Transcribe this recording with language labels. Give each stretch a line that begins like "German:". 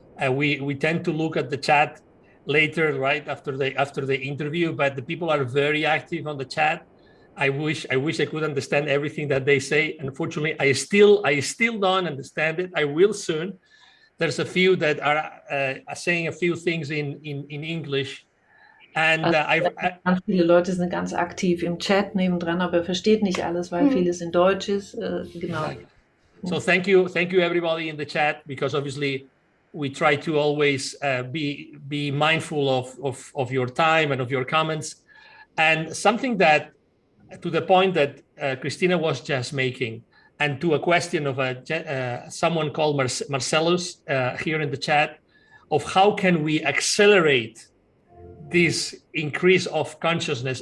English: We tend to look at the chat later, right after the interview, but the people are very active on the chat. I wish I could understand everything that they say. Unfortunately, I still don't understand it. I will soon. There's a few that are saying a few things in English. And
German: ganz viele Leute sind ganz aktiv im Chat nebendran, aber er versteht nicht alles, weil vieles in Deutsch ist. Genau.
English: So thank you everybody in the chat, because obviously we try to always be mindful of your time and of your comments. And something that, to the point that Christina was just making, and to a question of someone called Marcellus here in the chat, of how can we accelerate this increase of consciousness.